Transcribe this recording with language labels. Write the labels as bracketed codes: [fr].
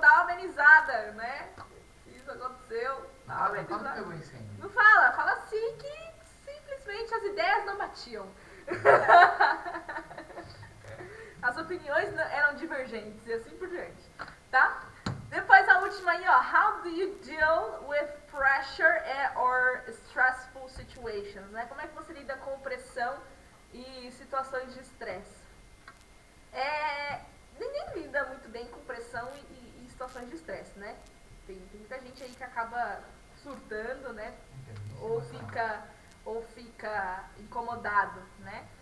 [pt] Dá uma amenizada, né? Isso aconteceu. Dá uma amenizada. Pegou incêndio. Não fala assim que simplesmente as ideias não batiam. As opiniões eram divergentes e assim por diante, tá? Depois a última aí, ó. [en] How do you deal with pressure or stressful situations, né? [pt] Como é que você lida com pressão e situações de estresse? Ninguém lida muito bem com pressão e situações de estresse, né? Tem muita gente aí que acaba surtando, né? Ou fica incomodado, né?